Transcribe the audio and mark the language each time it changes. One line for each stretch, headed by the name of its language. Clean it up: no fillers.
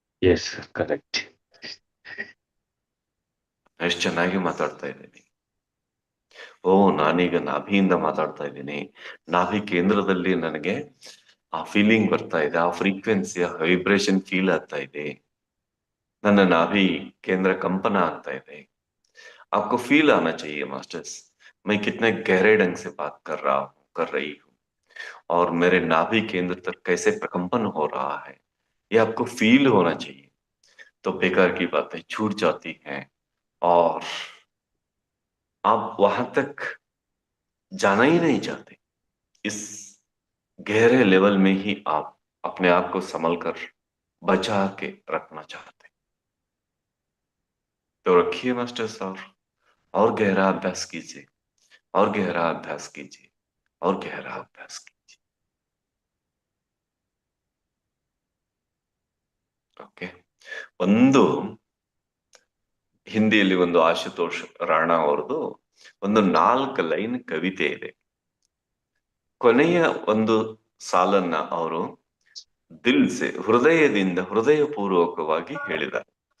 Kannada: Yes correct. ಎಷ್ಟು ಚೆನ್ನಾಗಿ ಮಾತಾಡ್ತಾ ಇದ್ದೀನಿ. ಓ, ನಾನೀಗ ನಾಭಿಯಿಂದ ಮಾತಾಡ್ತಾ ಇದ್ದೀನಿ. ನಾಭಿ ಕೇಂದ್ರದಲ್ಲಿ ನನಗೆ ಆ ಫೀಲಿಂಗ್ ಬರ್ತಾ ಇದೆ, ಆ ಫ್ರೀಕ್ವೆನ್ಸಿ, ಆ ವೈಬ್ರೇಷನ್ ಫೀಲ್ ಆಗ್ತಾ ಇದೆ. ನನ್ನ
Hindi: नाभि केंद्र कंपन आता है. आपको फील आना चाहिए मास्टर्स, मैं कितने गहरे ढंग से बात कर रहा हूँ, कर रही हूँ, और मेरे नाभि केंद्र तक कैसे प्रकंपन हो रहा है, ये आपको फील होना चाहिए. तो बेकार की बातें छूट जाती हैं और आप वहां तक जाना ही नहीं चाहते। इस गहरे लेवल में ही आप अपने आप को संभल कर बचा के रखना चाहते। तो रखिए मास्टर साहब, और गहरा अभ्यास कीजिए, और गहरा अभ्यास कीजिए, और गहरा अभ्यास कीजिए।
Kannada: ಓಕೆ, ಒಂದು ಹಿಂದಿಯಲ್ಲಿ ಒಂದು ಆಶುತೋಷ್ ರಾಣಾ ಅವರದು ಒಂದು 4 ಲೈನ್ ಕವಿತೆ ಇದೆ. ಕೊನೆಯ ಒಂದು ಸಾಲನ್ನ ಅವರು ದಿಲ್ಸೆ, ಹೃದಯದಿಂದ, ಹೃದಯಪೂರ್ವಕವಾಗಿ ಹೇಳಿದ್ದಾರೆ.